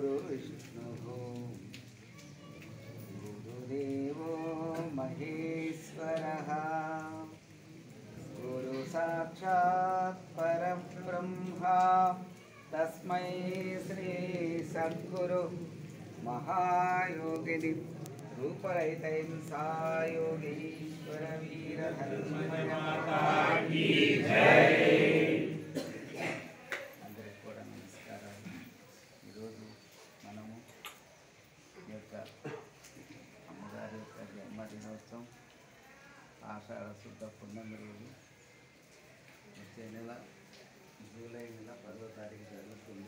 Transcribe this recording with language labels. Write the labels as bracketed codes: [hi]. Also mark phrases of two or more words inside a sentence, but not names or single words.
[sa] विष्णुः गुरुदेवो महेश्वरः गुरु साक्षात् परब्रह्मा तस्मै श्री सद्गुरु महायोगिनि रूपरहितं सायोगीश्वर वीरधर्मय [hi] माता की जय। [te] అందరికీ కూడా నమస్కారాలు। ఈరోజు మనము ఈ యొక్క అమ్మగారి యొక్క జన్మదినోత్సవం ఆషాఢ శుద్ధ పున్నమి రోజు వచ్చే నెల జూలై నెల 10వ తారీఖు జరుగుతుంది।